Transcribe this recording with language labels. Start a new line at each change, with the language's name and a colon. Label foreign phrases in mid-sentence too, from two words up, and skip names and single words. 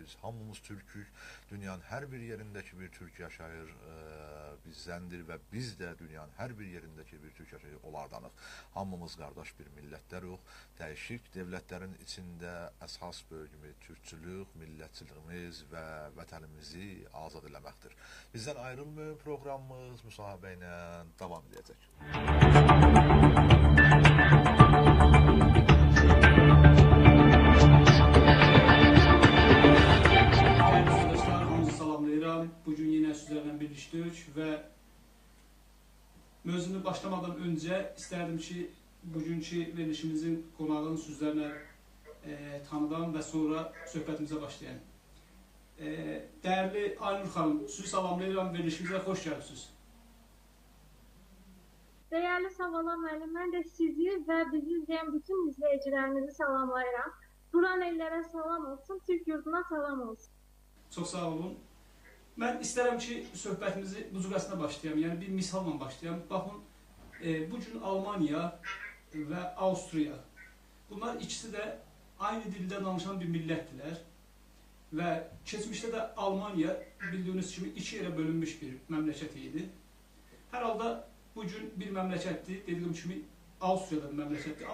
Azerbaijani: Biz hamımız Türkük, dünyanın hər bir yerindəki bir Türk yaşayır bizdəndir və biz də dünyanın hər bir yerindəki bir Türk yaşayır onlardanıq. Hamımız qardaş bir millətlərik, dəyişik devlətlərin içində əsas bölgümüz türkçülük, millətçiliyimiz və vətənimizi azad eləməkdir. Bizdən ayrılmayın, proqramımız müsahibə ilə davam edəcək.
Turkish: Bugün yine sizlerle birleştik ve mövzunu başlamadan önce isterdim ki bugünkü verilişimizin konağını sizlerle tanıdan ve sonra söhbətimize başlayalım. Değerli Aynur Hanım, sizi salamlayıram, verilişimize hoş geldiniz.
Azerbaijani: Değerli Savala müəllim, mən də sizi və bizi izləyən bütün izləyicilərinizi salamlayıram. Duran ellərə salam olsun, Türk yurduna salam olsun.
Turkish: Çok sağ olun. Ben isterim ki
Azerbaijani: söhbətimizi bu cürəsində başlayalım, yəni bir misalla başlayalım. Baxın, bugün Almanya və Avstriya, bunlar ikisi də aynı dildə danışan bir millətdirlər. Və keçmişdə də Almanya bildiyiniz kimi iki yerə bölünmüş bir məmləkət idi. Hər halda bugün bir məmləkətdir, dediyim kimi Avstriyada bir məmləkətdir.